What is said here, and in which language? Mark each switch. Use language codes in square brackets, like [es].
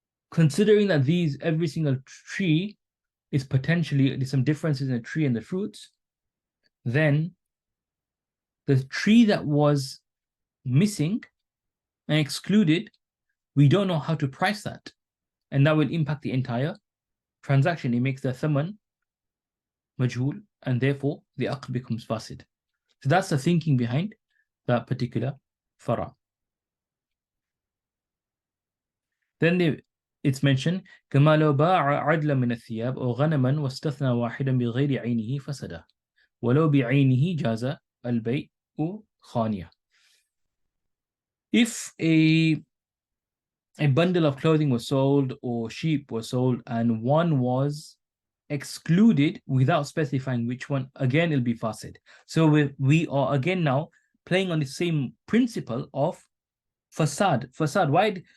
[en] Considering that every single tree is potentially, there's some differences in the tree and the fruits, then the tree that was missing and excluded, we don't know how to price that. And that will impact the entire transaction. It makes the thaman majhul, and therefore the aqd becomes fasid. So that's the thinking behind that particular fara. Then it's mentioned [ar] كما لو باع عدلا من الثياب أو غنما واستثنى واحدا بغير عينه فسد ولو بعينه جاز البيع خانية. [en] If a bundle of clothing was sold or sheep was sold and one was excluded without specifying which one, again it'll be fasid. So we are again now playing on the same principle of fasad. Why?